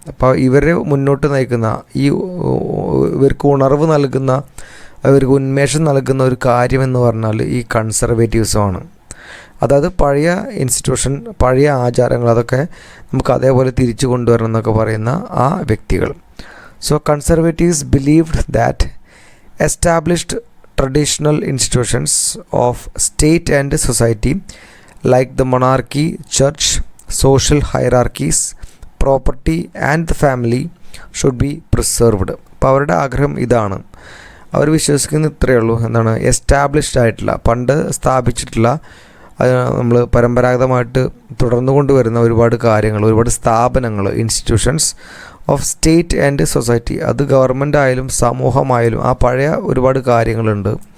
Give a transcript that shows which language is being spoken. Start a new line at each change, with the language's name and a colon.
Malayalam: അപ്പോൾ ഇവരെ മുന്നോട്ട് നയിക്കുന്ന ഇവർക്ക് ഉണർവ് നൽകുന്ന, അവർക്ക് ഉന്മേഷം നൽകുന്ന ഒരു കാര്യമെന്ന് പറഞ്ഞാൽ ഈ കൺസർവേറ്റീവ്സമാണ്. അതായത് പഴയ ഇൻസ്റ്റിറ്റ്യൂഷൻ, പഴയ ആചാരങ്ങൾ, അതൊക്കെ നമുക്ക് അതേപോലെ തിരിച്ചു കൊണ്ടുവരണം എന്നൊക്കെ പറയുന്ന ആ വ്യക്തികൾ.
English: So conservatives believed that established traditional institutions of state and society like the monarchy, church, social hierarchies, property and the family should be preserved.
Malayalam: അപ്പോൾ അവരുടെ ആഗ്രഹം ഇതാണ്. അവർ വിശ്വസിക്കുന്ന ഇത്രയേ ഉള്ളൂ, എന്താണ്, എസ്റ്റാബ്ലിഷ്ഡ് ആയിട്ടുള്ള, പണ്ട് സ്ഥാപിച്ചിട്ടുള്ള, നമ്മൾ പരമ്പരാഗതമായിട്ട് തുടർന്നു കൊണ്ടുവരുന്ന ഒരുപാട് കാര്യങ്ങൾ, ഒരുപാട് സ്ഥാപനങ്ങൾ,
English: institutions of state and society,
Malayalam: അത് ഗവൺമെൻറ് ആയാലും സമൂഹമായാലും ആ പഴയ ഒരുപാട് കാര്യങ്ങളുണ്ട്.